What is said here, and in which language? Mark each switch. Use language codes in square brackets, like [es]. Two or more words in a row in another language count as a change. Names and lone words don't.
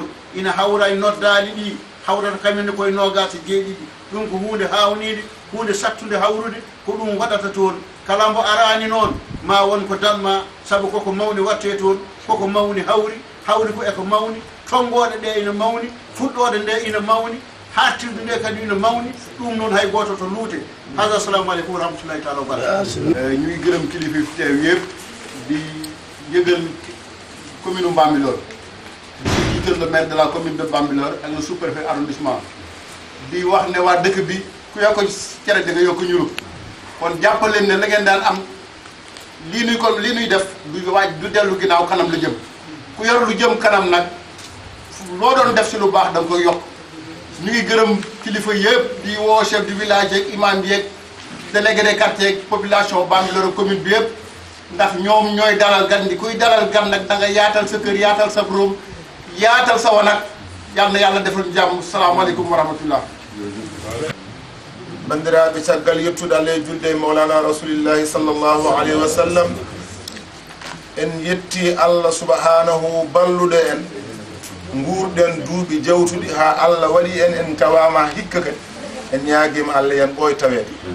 [ff] ina hawra e noddali ɗi hawrata kamenne koye nogas e jeeɗiɗi ɗum ko hunde hawnide hunde sattude hawrude ko ɗum waɗata toon kala mbo arani noon ma won ko damma saabu koko mawni watte toon koko mawni hawri ko eko mawni tongoɗe ɗe ina mawni fuɗɗode nde ina mawni hattirde nde kadi ina mawni ɗum noon hay goto to luute hada [ar] السلام عليكم ورحمة الله تعالى وبركاته [wo] ñuy gërëm kilifa fi teew yëpp di yëgal commune Bambilor di jiital [fr] le maire de la commune de Bambilor [wo] ak [fr] le sous-préfet arrondissement [wo] di wax ne waa dëkk bi ku yokk cere di nga yokk ñulu kon jàppaleen ne la ngeen daan am lii nuy def du waaj du dellu ginnaaw kanam la jëm ku yor lu jëm kanam nag loo doon def si lu baax da nga koy yokk ñu ngi gërëm kilifa yëpp di woo [fr] chef du village [wo] yeeg imam yeeg [fr] délégué de quartier [wo] yeeg population Bambilor commune bi yëpp ndax ñoom ñooy dalal gan di kuy dalal gan nag da nga yaatal sa kër yaatal sa room yaatal sa wanag yal na yàlla defal jàmm [ar] السلام عليكم ورحمة الله [ff] bandiraɓe caggal yettude Allah e julde [ar] مولانا رسول الله صلى الله عليه وسلم [ff] en yetti [ar] الله سبحانه [ff] balluɗo en nguurɗen duuɓi jawtuɗi ha Allah waɗi en tawama hikka kadi en ñaaguima Allah yen ɓooy tawede